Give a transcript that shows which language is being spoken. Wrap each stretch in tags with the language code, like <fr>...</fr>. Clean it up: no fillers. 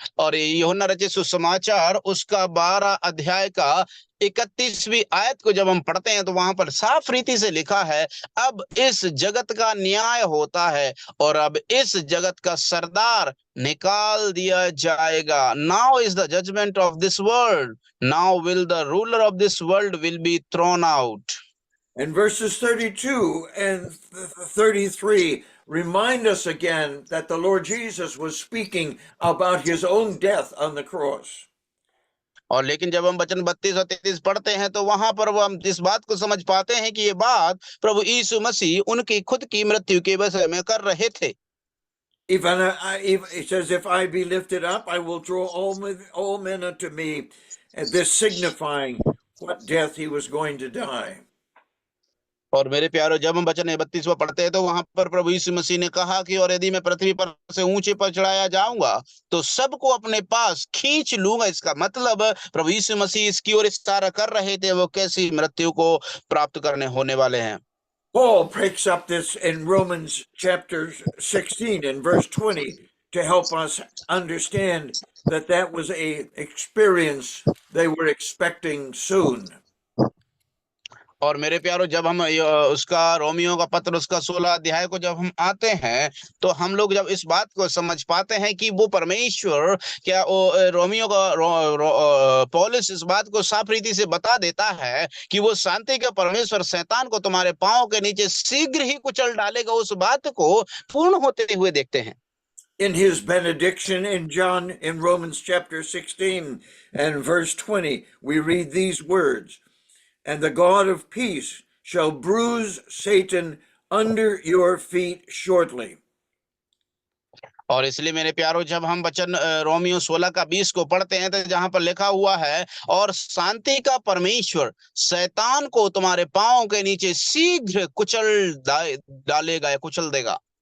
<hi>और यूहन्ना रचित सुसमाचार उसका 12 अध्याय का 31वीं आयत को जब हम पढ़ते हैं तो वहां पर साफ रीति से लिखा है, अब इस जगत का न्याय होता है और अब इस जगत का सरदार निकाल दिया जाएगा।</hi> <en>Now is the judgement of this world, now will the ruler of this world will be thrown out. And verses 32 and 33 remind us again that the Lord Jesus was speaking about his own death on the cross.</en> <hi>और लेकिन जब हम वचन 32 और 33 पढ़ते हैं तो वहां पर वो हम इस बात को समझ पाते हैं कि ये बात प्रभु यीशु मसीह उनकी खुद की मृत्यु के विषय में कर रहे थे।</hi> <en>It says, "If I be lifted up, I will draw all men unto me," this signifying what death he was going to die.</en> <hi>और मेरे प्यारो, जब हम वचन 32वां पढ़ते हैं तो वहां पर प्रभु यीशु मसीह ने कहा कि और यदि मैं पृथ्वी पर से ऊंचे पर चढ़ाया जाऊंगा तो सबको अपने पास खींच लूंगा। इसका मतलब प्रभु यीशु मसीह इसकी ओर इशारा कर रहे थे वो कैसी मृत्यु को प्राप्त करने होने वाले हैं।</hi> <en>Paul breaks up this in Romans chapter 16 and verse 20 to help us understand that that was a experience they were expecting soon.</en> <hi>और मेरे प्यारो, जब हम उसका रोमियो का पत्र उसका 16 अध्याय को जब हम आते हैं तो हम लोग जब इस बात को समझ पाते हैं कि वो परमेश्वर क्या रोमियो का पौलुस इस बात को साफ रीति से बता देता है कि वो शांति का परमेश्वर शैतान को तुम्हारे पांव के नीचे शीघ्र ही कुचल डालेगा, उस बात को पूर्ण होते हुए देखते हैं।</hi> <en>In his benediction in Romans chapter 16 and verse 20, we read these words, "And the God of peace shall bruise Satan under your feet shortly."</en> <hi>और इसलिए मेरे प्यारो, जब हम वचन रोमियो 16 का 20 को पढ़ते हैं तो जहां पर लिखा हुआ है, और शांति का परमेश्वर शैतान को तुम्हारे पांव के नीचे शीघ्र कुचल डालेगा या कुचल देगा।</hi>